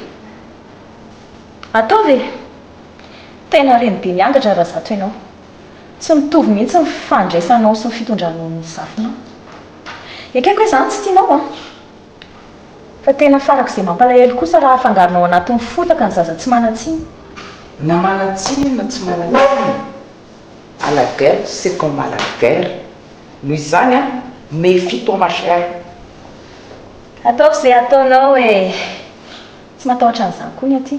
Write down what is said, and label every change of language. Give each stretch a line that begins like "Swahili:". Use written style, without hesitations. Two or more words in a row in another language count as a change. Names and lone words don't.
Malagasy: ataovy tena reny be miangatra raha zato ianao tsy mitovy mihitsy ny fandraisanao sy ny fitondranao ny zafinao ekeko hoe izany tsy tianao a fa tena farako izay mampalahelo kosa raha afangaronao anatin'ny fotaka ny zaza tsy manatsiny na manatsiny na tsy manatsiny
French: à la guerre c'est comme à la guerre
Malagasy: noho izany
French: a méfie-toi ma chère
Malagasy: ataoko izay ataonao hoe tsy matahotra an'izany koa ny aty